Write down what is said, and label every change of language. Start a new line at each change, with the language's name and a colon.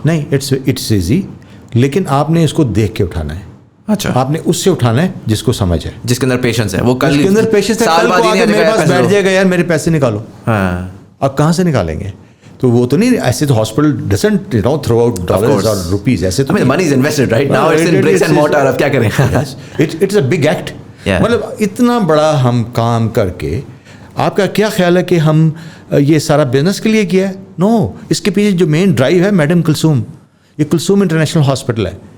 Urdu: نہیں,
English: it's easy,
Urdu: لیکن آپ نے اس کو دیکھ کے اٹھانا ہے. اچھا. آپ نے اس سے اٹھانا ہے جس کو سمجھ ہے, جس کے اندر پیشنس ہے. وہ کل کے اندر پیشنس ہے, سال بعد ہی میرے پاس بیٹھ جائے گا یار میرے پیسے نکالو. ہاں. آپ کہاں سے نکالیں گے؟ تو وہ تو نہیں,
English: ایسے تو hospital doesn't throw out dollars اور روپیز,
Urdu: ایسے تو
English: money is invested right now, it's in bricks and mortar.
Urdu: اب کیا کریں؟
English: It's a big act.
Urdu: مطلب اتنا بڑا ہم کام کر کے آپ کا کیا خیال ہے کہ ہم یہ سارا بزنس کے لیے کیا ہے؟ نو. اس کے پیچھے جو مین ڈرائیو ہے میڈم کلثوم, یہ کلثوم انٹرنیشنل ہاسپٹل ہے.